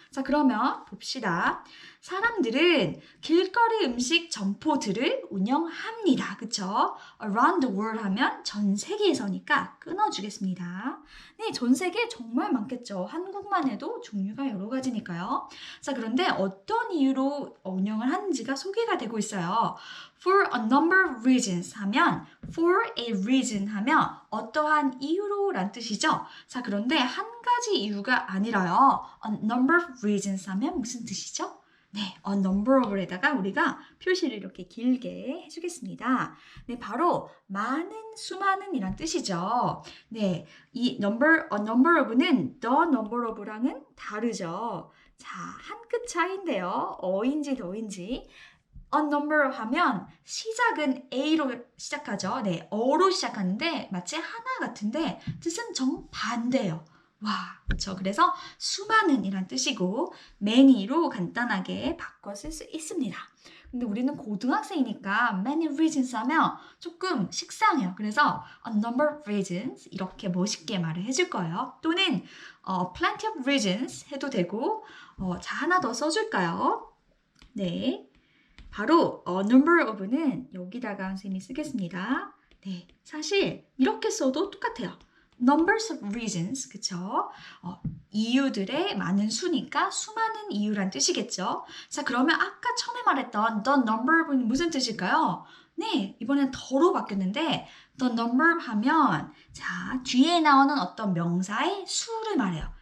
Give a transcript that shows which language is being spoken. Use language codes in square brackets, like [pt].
[ko] 자, 그러면 봅시다. 사람들은 길거리 음식 점포들을 운영합니다. 그쵸? [en] Around the world [ko] 하면 전 세계에서니까 끊어주겠습니다. 네, 전 세계 정말 많겠죠. 한국만 해도 종류가 여러 가지니까요. 자, 그런데 어떤 이유로 운영을 하는지가 소개가 되고 있어요. [en] For a number of reasons 하면 for a reason 하면 [ko] 어떠한 이유로 란 뜻이죠. 자, 그런데 한 가지 이유가 아니라요. [en] A number of reasons [ko] 하면 무슨 뜻이죠? 네, [en] a number of [ko] 에다가 우리가 표시를 이렇게 길게 해주겠습니다. 네, 바로 많은, 수많은 이란 뜻이죠. 네, 이 [en] a number of [ko] 는 [en] the number of [ko] 랑은 다르죠. 자, 한 끗 차이인데요. 어인지 더인지. [en] a number of [ko] 하면 시작은 A로 시작하죠. 네, 어로 시작하는데 마치 하나 같은데 뜻은 정반대예요. 와, 그렇죠. 그래서 수많은 이란 뜻이고 [en] many [ko] 로 간단하게 바꿔 쓸 수 있습니다. 근데 우리는 고등학생이니까 [en] many reasons [ko] 하면 조금 식상해요. 그래서 [en] a number of reasons [ko] 이렇게 멋있게 말을 해줄 거예요. 또는 [en] plenty of reasons [ko] 해도 되고 자, 하나 더 써줄까요? 네, 바로 number of는 여기다가 선생님이 쓰겠습니다. 네, 사실 이렇게 써도 똑같아요. [en] numbers of reasons, 그쵸? [ko] 이유들의 많은 수니까 수많은 이유란 뜻이겠죠? 자, 그러면 아까 처음에 말했던 [en] the number of [ko] 는 무슨 뜻일까요? 네, 이번엔 더로 바뀌었는데 [en] the number [ko] 하면 자, 뒤에 나오는 어떤 명사의 수를 말해요.